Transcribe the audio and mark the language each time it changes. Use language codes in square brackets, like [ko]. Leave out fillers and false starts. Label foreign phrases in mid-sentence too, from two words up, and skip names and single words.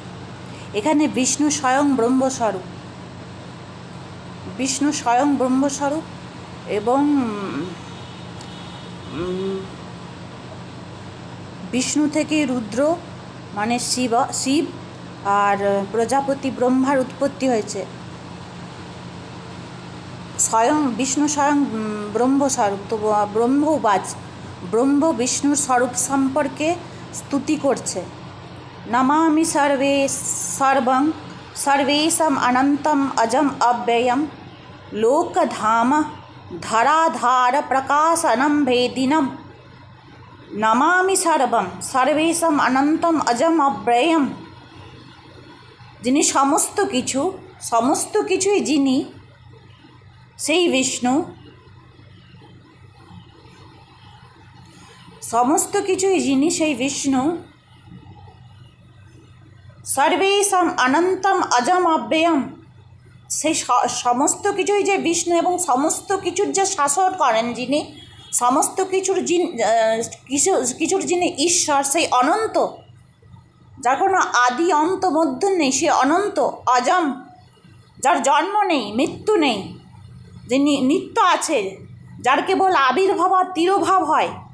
[bn] এখানে বিষ্ণু স্বয়ং ব্রহ্মস্বরূপ, বিষ্ণু স্বয়ং ব্রহ্মস্বরূপ এবং বিষ্ণু থেকে রুদ্র মানে শিব আর প্রজাপতি ব্রহ্মার উৎপত্তি হয়েছে। স্বয়ং বিষ্ণু স্বয়ং ব্রহ্মস্বরূপ। তো ব্রহ্মবাচ, ব্রহ্ম বিষ্ণুর স্বরূপ সম্পর্কে স্তুতি করছে। [sa] নমামি সর্বং সর্বেশম অনন্তম অজম অব্যয়ম লোকধাম ধরাধার প্রকাশনম ভেদিনম। নমামি সর্বম সর্বেশম অনন্তম অজম অব্যয়ম, [bn] যিনি সমস্ত কিছুই যিনি, সেই বিষ্ণু। সমস্ত কিছুই যিনি, সেই বিষ্ণু। [sa] সর্বেশম অনন্তম অজম অব্যয়ম, [bn] সেই সমস্ত কিছুই যে বিষ্ণু এবং সমস্ত কিছুর যে শাসন করেন যিনি, সমস্ত কিছুর যিনি ঈশ্বর, সেই অনন্ত, যার কোনো আদি অন্ত মধ্য নেই, সে অনন্ত অজম, যার জন্ম নেই, মৃত্যু নেই, যিনি নিত্য আছে, যার কেবল আবির্ভাব আর তিরোভাব হয়।